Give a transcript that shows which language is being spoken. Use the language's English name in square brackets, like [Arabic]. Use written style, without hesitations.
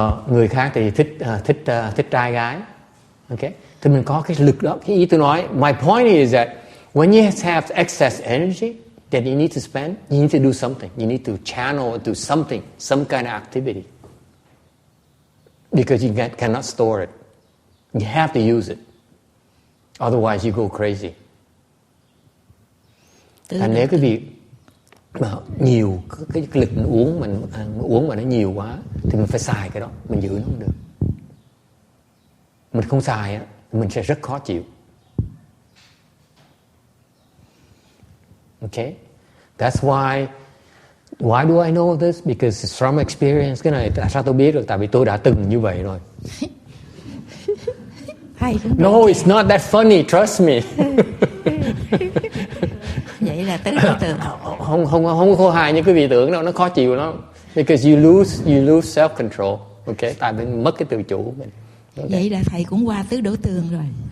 [Vietnamese] Người khác thì thích trai gái. Okay. Thì mình có cái lực đó. Cái ý tôi nói, [English] my point is that when you have excess energy that you need to spend, you need to do something. You need to channel it to something, some kind of activity. Because you cannot store it. You have to use it. Otherwise you go crazy. [Vietnamese] Thành nếu cái việc mà nhiều, cái lực mình uống mà nó nhiều quá thì mình phải xài cái đó, mình giữ nó không được. Mình không xài á, mình sẽ rất khó chịu. [English] Okay? That's why do I know this? Because it's from experience. [Vietnamese] Cái này tại sao tôi biết được? Tại vì tôi đã từng như vậy rồi. [English] No, it's not that funny, trust me. [Vietnamese] Vậy là tứ đối tượng. Không có hài như quý vị tưởng đâu, nó khó chịu lắm. [English] Because you lose self control. Okay? [Vietnamese] Tại vì mất cái tự chủ của mình. [English] Okay. [Vietnamese] Vậy là thầy cũng qua tứ đổ tường rồi.